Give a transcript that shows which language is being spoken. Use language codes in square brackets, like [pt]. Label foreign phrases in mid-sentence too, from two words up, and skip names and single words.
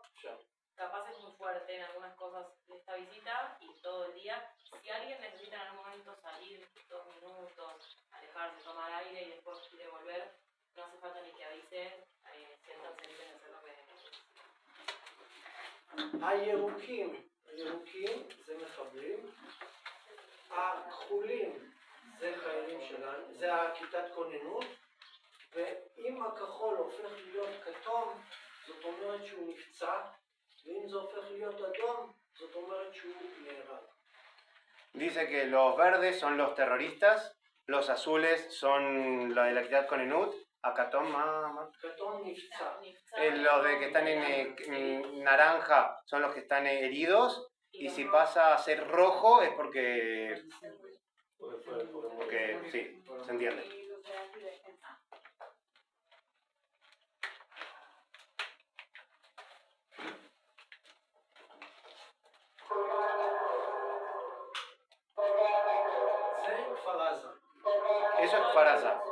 [es] Capaz es muy fuerte en algunas cosas de esta visita y todo el día. Si alguien necesita en algún momento salir 2 minutos, alejarse, tomar aire y después quiere volver, no hace falta ni que avisen, siéntanse libres de hacer lo que necesiten. [he] הירוקים זה מחבלים, הכחולים זה חיילים שלנו, זה הכיתת כוננות, ואם הכחול הופך להיות כתום, זאת אומרת שהוא נפצע, ואם זה הופך להיות אדום, זאת אומרת שהוא נהרג. [es] Dice que los verdes son los terroristas, los azules son los de la [he] כיתת כוננות, [es] Akatón, los de que están en naranja son los que están heridos, y si pasa a ser rojo es porque sí, se entiende. Eso es Faraza.